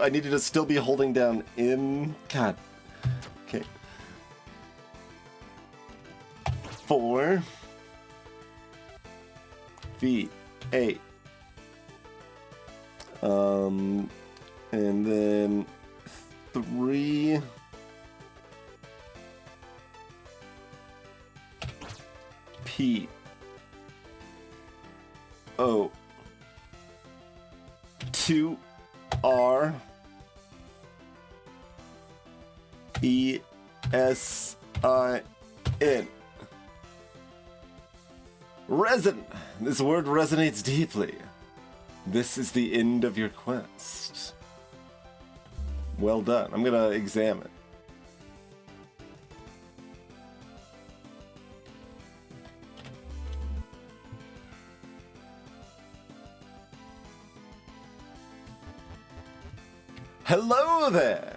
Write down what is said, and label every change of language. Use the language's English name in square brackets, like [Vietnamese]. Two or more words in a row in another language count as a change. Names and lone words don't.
[English] I needed to still be holding down M. God. Okay. 4. V8. And then 3. P. O. 2. R. E. S. I. N. Resin! This word resonates deeply. This is the end of your quest. Well done. I'm gonna examine. Hello there!